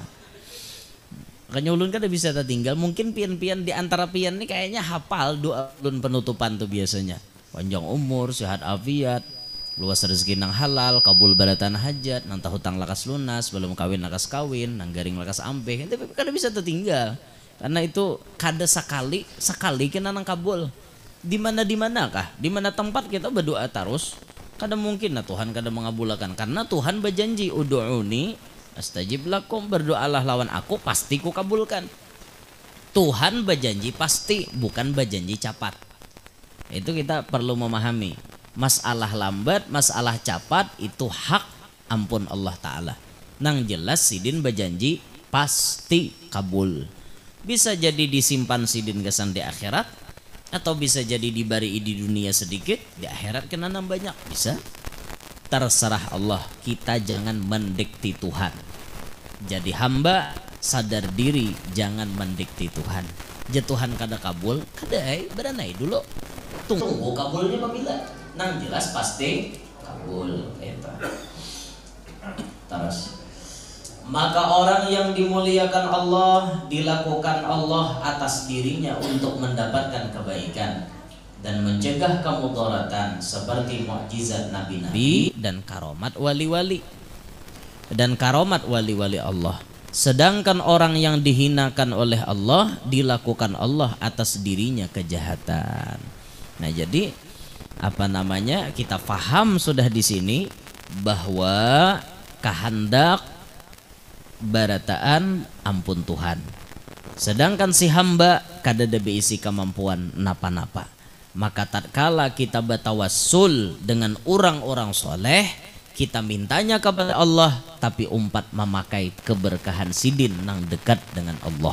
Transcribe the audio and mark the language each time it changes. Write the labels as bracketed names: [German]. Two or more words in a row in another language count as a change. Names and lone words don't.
[Banjar] Makanya ulun kan bisa tertinggal mungkin pian-pian di antara pian nih kayaknya hafal doa ulun penutupan tuh biasanya panjang umur sehat afiat luas rezeki nang halal kabul baratan hajat nang hutang lakas lunas belum kawin lakas kawin nang garing lakas ampeh itu kada bisa tertinggal karena itu kada sekali kena nang kabul. Di mana kah? Di mana tempat kita berdoa terus? Kada mungkin nah Tuhan kada mengabulkan karena Tuhan berjanji [Arabic] ادعوني أستجب لكم [Banjar] berdoalah lawan aku pasti ku kabulkan. Tuhan berjanji pasti bukan berjanji capat. Itu kita perlu memahami. Masalah lambat, masalah cepat itu hak ampun Allah Ta'ala. Nang jelas sidin berjanji pasti kabul. Bisa jadi disimpan sidin kesan di akhirat, atau bisa jadi dibari di dunia sedikit, di akhirat kena banyak. Bisa. Terserah Allah. Kita jangan mendikti Tuhan. Jadi hamba sadar diri, jangan mendikti Tuhan. Tuhan kada kabul, kada beranai dulu. Tunggu kabulnya apabila nang jelas pasti kabul. [Indonesian] Terus maka orang yang dimuliakan Allah dilakukan Allah atas dirinya untuk mendapatkan kebaikan dan mencegah kemudaratan seperti mukjizat nabi-nabi dan karomat wali-wali Allah. Sedangkan orang yang dihinakan oleh Allah dilakukan Allah atas dirinya kejahatan. [Banjar] Nah, jadi kita faham sudah di sini bahwa kehendak barataan ampun Tuhan. Sedangkan si hamba kada ada beisi kemampuan napa-napa. Maka tatkala kita bertawassul dengan orang-orang soleh, kita mintanya kepada Allah, tapi umpat memakai keberkahan sidin nang dekat dengan Allah.